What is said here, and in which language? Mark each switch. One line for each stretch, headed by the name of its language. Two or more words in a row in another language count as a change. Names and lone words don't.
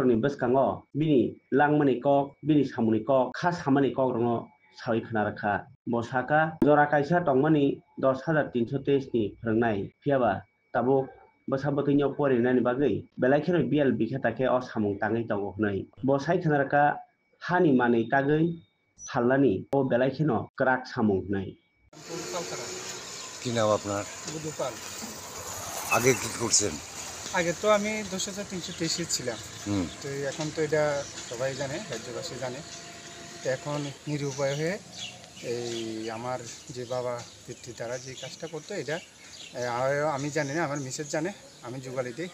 Kok Borok: ni bwskango bini langmani kok bini samuni kok kha samani kok rongo sawi khwnarokha bo saka jora kaisa tongmani 10,323 ni phwrwngnai phiaba tabuk bwsa bwtui no porinani bagui belai kheno bial bikha take o samung tangui tongo hnai bo sai khwnarokha hani manui tagui phalnani o belai kheno kwrak samung hnai।
Bangla: কি নাম আপনার? বুধুপাল। আগে কি করছেন? আগে তো আমি 10,323 ছিলাম। তো এখন তো এটা সবাই জানে, রাজ্যবাসী জানে। তো এখন নিরুপায় হয়ে এই আমার যে বাবা পিতৃ তারা যে কাজটা করতো এটা আমি জানি না, আমার মিসেস জানে, আমি জোগালি দিই।